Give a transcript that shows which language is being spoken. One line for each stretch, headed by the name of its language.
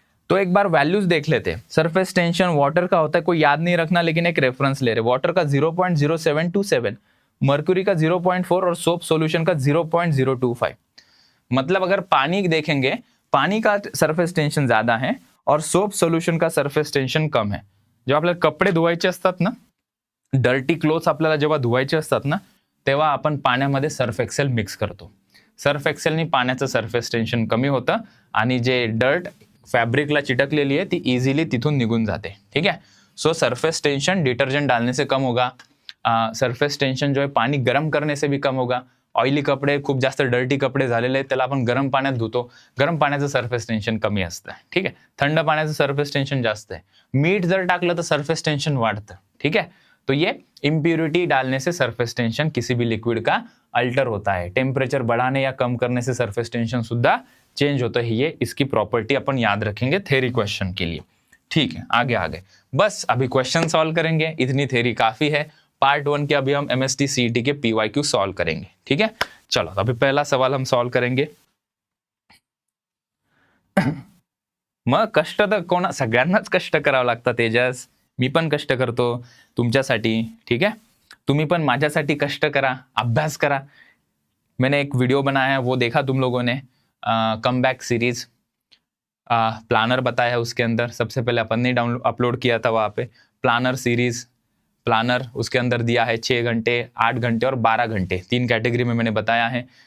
Hindi: तो एक बार वैल्यूज देख लेते हैं। सरफेस टेंशन वाटर का होता है, कोई याद नहीं रखना, लेकिन एक रेफरेंस ले रहे, वाटर का 0.0727, मर्क्यूरी का 0.4 और सोप सॉल्यूशन का 0.025। मतलब अगर पानी देखेंगे, पानी का सरफेस टेन्शन ज्यादा है और सोप सोल्युशन का सरफेस टेन्शन कम आहे.
Marathi: जेव्हा आपल्याला कपडे धुवायचे असतात ना, डर्टी क्लोथ्स आपल्याला जेव्हा धुवायचे असतात ना, तेव्हा आपण पाण्यामध्ये सर्फ एक्सेल मिक्स करतो. सर्फ एक्सेलनी पाण्याचं सरफेस टेन्शन कमी होतं आणि जे डर्ट फैब्रिकला चिटकलेली है ती इजीली तिथून निगुन जाते.
Hindi: ठीक है. सो सरफेस टेंशन डिटर्जेंट डालने से कम होगा. सरफेस टेंशन जो है पानी गर्म करने से भी कम होगा.
Marathi: ऑइली कपडे, खूप जास्त डर्टी कपडे झालेले आहेत त्याला आपण गरम पाण्यात धुतो. गरम पाण्याचं सरफेस टेंशन कमी असतं. ठीक आहे. थंड पाण्याचं सरफेस टेंशन जास्त आहे. मीठ जर टाकलं तर सरफेस टेंशन वाढतं.
Hindi: ठीक है. तो ये इम्प्यूरिटी डालने से सरफेस टेंशन किसी भी लिक्विड का अल्टर होता है. टेम्परेचर बढ़ाने या कम करने से सरफेस टेंशन सुद्धा चेंज होता है. ये इसकी प्रॉपर्टी अपन याद रखेंगे थ्योरी क्वेश्चन के लिए. ठीक है, आगे बस अभी क्वेश्चन सॉल्व करेंगे. इतनी थ्योरी काफी है. पार्ट 1 के अभी हम MST CET के PYQ सॉल्व करेंगे. ठीक है, चलो अभी पहला सवाल हम सॉल्व करेंगे.
Marathi: मग कष्ट तर कोणा सगळ्यांनाच कष्ट करावं लागतं तेजस. मी पण कष्ट करतो तुमच्यासाठी.
Hindi: ठीक है,
Marathi: तुम्ही पण माझ्यासाठी कष्ट करा, अभ्यास करा.
Hindi: मैंने एक वीडियो बनाया है, वो देखा तुम लोगों ने, कम बैक सीरीज प्लानर बताया है. उसके अंदर सबसे पहले अपन ने डाउनलोड अपलोड किया था वहाँ पे प्लानर सीरीज. प्लानर उसके अंदर दिया है 6 घंटे, 8 घंटे और 12 घंटे, 3 कैटेगरी में मैंने बताया है.